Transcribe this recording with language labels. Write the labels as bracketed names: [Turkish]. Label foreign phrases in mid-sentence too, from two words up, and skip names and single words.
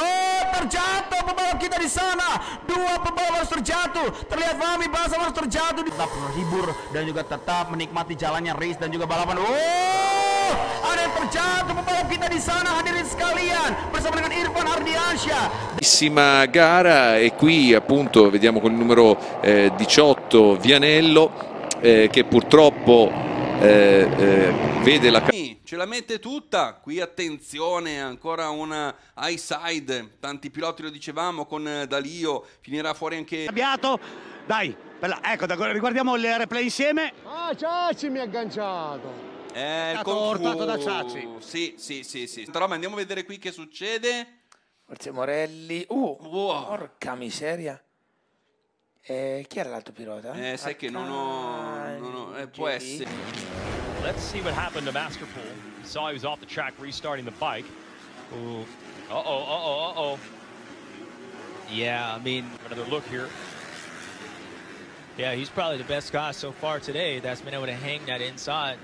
[Indonesian] Oh, terjatuh pembalap kita di sana. 2 pembalap harus terjatuh. Terlihat Fahmi Basam harus terjatuh. Tetap terhibur dan juga tetap menikmati jalannya race dan juga balapan. Oh, Ada yang terjatuh pembalap kita di sana hadirin sekalian bersama dengan Irfan Ardiansyah. [Italian] Bellissima gara e qui appunto vediamo con il numero 18 Vianello che purtroppo vede la... Ce la mette tutta, qui attenzione, ancora una [English] high side, [Italian] tanti piloti lo dicevamo, con Dalio finirà fuori anche... Abbiato, dai, ecco, riguardiamo il replay insieme. Ah, Ciacci mi ha agganciato. Il portato da Ciacci. Sì. Però andiamo a vedere qui che succede. Forse Morelli, porca miseria. Chi era l'altro pilota? Sai che non ho può essere. [English] Let's see what happened to Masterpool. You saw he was off the track restarting the bike. Ooh. Uh-oh. Yeah, I mean, another look here. Yeah, he's probably the best guy so far today that's been able to hang that inside.